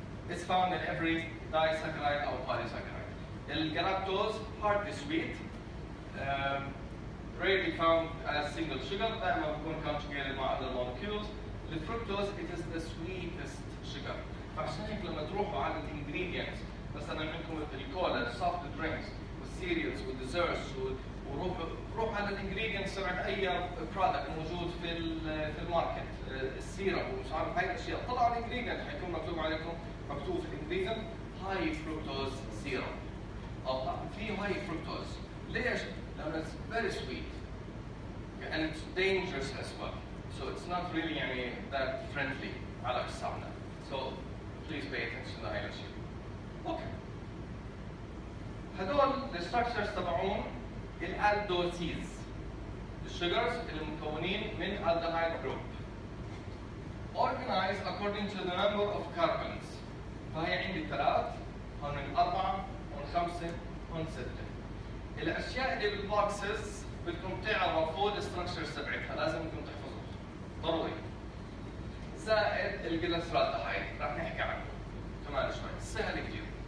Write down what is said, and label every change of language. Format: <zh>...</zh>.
<en>It's found in every disaccharide or polysaccharide. الجلاكتوز hardly sweet, rarely found as single sugar.</en> <ar>دائما بيكون conjugated مع</ar> <en>other molecules. الفركتوز it is the sweetest sugar.</en> <ar>فعشان هيك لما تروحوا على الانجريدينتس مثلا عندكم الكولا، السوفت درينكس والسيريالز والديزرتس روحوا على الانجريدينتس تبعت اي برودكت موجود في الماركت، السيرب ومش عارف هاي الاشياء، طلعوا الانجريدينت حيكون مكتوب عليكم مكتوب في الانجريدينت هاي فركتوز سيرب او في هاي فركتوز. ليش؟ لأنه</ar> <en>it's very sweet and it's dangerous as well. So it's not really</en> <ar>يعني</ar> <en>that friendly</en> <ar>على أجسامنا.</ar> <en>So please pay attention</en> <ar>لهاي الأشياء.</ar> <en>Okay.</en> <ar>هدول الستراكشرز تبعون الالدوسيز السugars المكونين من aldehyde group</ar> <en>organized according to the number of carbons.</en> <ar>فهي عندي 3 هون 4 هون 5 هون 6. الاشياء اللي بالبوكسز بدكم تعرفوا الستراكشرز تبعتها لازم انكم تحفظوها ضروري. زائد الجليسرالدهايد راح نحكي عنه كمان شوي سهل كثير.</ar>